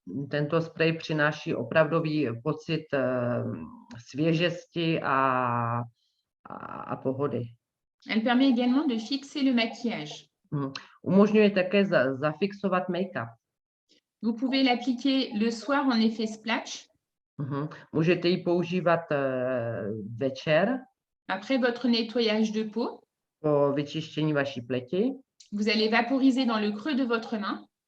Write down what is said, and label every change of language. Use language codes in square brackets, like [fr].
[cs] Tento sprej přináší opravdový pocit svěžesti a pohody. [fr] Elle permet également de fixer le maquillage. [cs] Umožňuje také zafixovat make-up. [fr] Vous pouvez l'appliquer le soir en effet splash. [cs] Můžete ji používat večer. [fr] Après votre nettoyage de peau. [cs] Po vyčištění vaší pleti. [fr] Vous allez vaporiser dans le creux de votre main.